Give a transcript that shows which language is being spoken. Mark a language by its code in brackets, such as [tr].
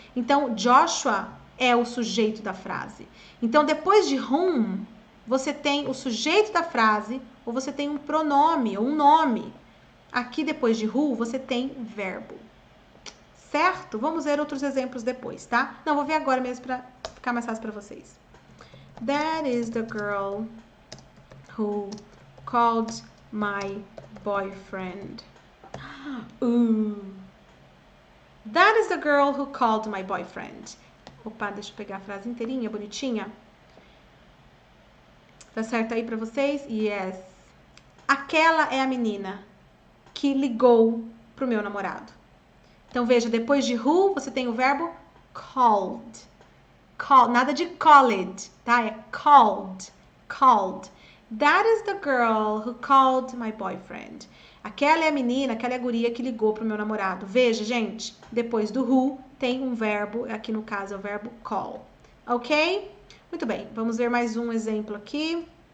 [pt] Então, Joshua é o sujeito da frase. Então, depois de whom, você tem o sujeito da frase ou você tem um pronome ou um nome. Aqui, depois de who, você tem verbo. Certo? Vamos ver outros exemplos depois, tá? Não, vou ver agora mesmo para ficar mais fácil para vocês. [en] That is the girl who called my boyfriend. That is the girl who called my boyfriend. [pt] Opa, deixa eu pegar a frase inteirinha, bonitinha. Tá certo aí pra vocês? Yes. Aquela é a menina que ligou pro meu namorado. Então, veja, depois de who, você tem o verbo called. Nada de called, tá? É called. Called. [en] That is the girl who called my boyfriend. [pt] Aquela é a menina, aquela é a guria que ligou pro meu namorado. Veja, gente, depois do who tem um verbo, aqui no caso é o verbo call. Ok? Muito bem, vamos ver mais um exemplo aqui.